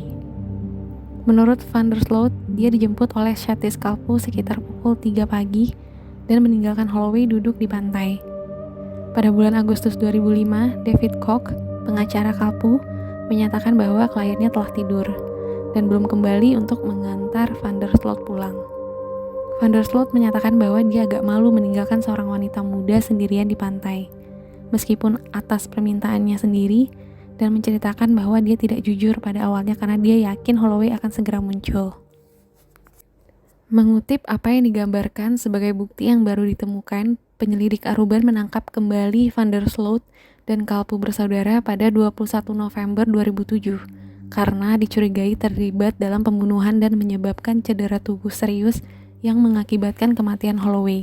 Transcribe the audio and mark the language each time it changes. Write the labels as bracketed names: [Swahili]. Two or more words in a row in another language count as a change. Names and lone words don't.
[Indonesian] Menurut Van der Sloot, dia dijemput oleh Shatis Kalpo sekitar pukul 3 pagi dan meninggalkan Holloway duduk di pantai. Pada bulan Agustus 2005, David Koch, pengacara Kalpo, menyatakan bahwa kliennya telah tidur dan belum kembali untuk mengantar Van der Sloot pulang. Van der Sloot menyatakan bahwa dia agak malu meninggalkan seorang wanita muda sendirian di pantai, meskipun atas permintaannya sendiri, dan menceritakan bahwa dia tidak jujur pada awalnya karena dia yakin Holloway akan segera muncul. Mengutip apa yang digambarkan sebagai bukti yang baru ditemukan, penyelidik Aruban menangkap kembali Van der Sloot dan Kalpo bersaudara pada 21 November 2007 karena dicurigai terlibat dalam pembunuhan dan menyebabkan cedera tubuh serius yang mengakibatkan kematian Holloway.